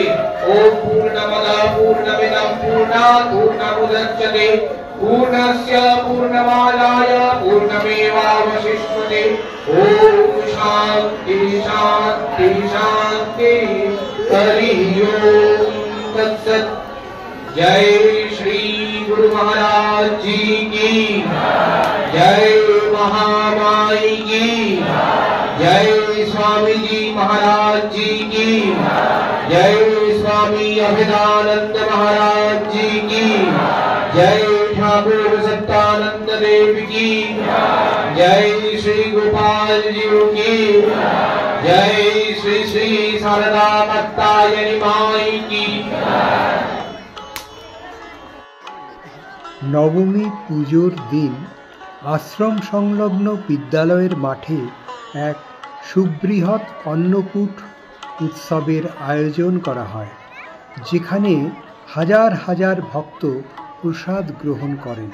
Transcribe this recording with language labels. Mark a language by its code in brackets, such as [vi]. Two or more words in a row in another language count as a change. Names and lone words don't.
[sa] ओम पूर्णमद पूर्णमिदं पूर्णात् पूर्णमुदच्यते पूर्णस्य पूर्णमादाय पूर्णमेवावशिष्यते। ओम शांति शांति शांति। हरि ओम तत्सत्। [hi] जय श्री गुरु महाराज जी की जय, महामाई की जय, स्वामी जी महाराज जी की जय, स्वामी अभिदानंद महाराज जी की जय, ठाकुर सत्यानंद देव की जय, श्री गोपाल जी की जय, श्री श्री शारदा कात्यायनी माई की। [bn] নবমী পুজোর দিন আশ্রম সংলগ্ন বিদ্যালয়ের মাঠে এক সুবৃহৎ অন্নকূট উৎসবের আয়োজন করা হয়, যেখানে হাজার হাজার ভক্ত প্রসাদ গ্রহণ করেন।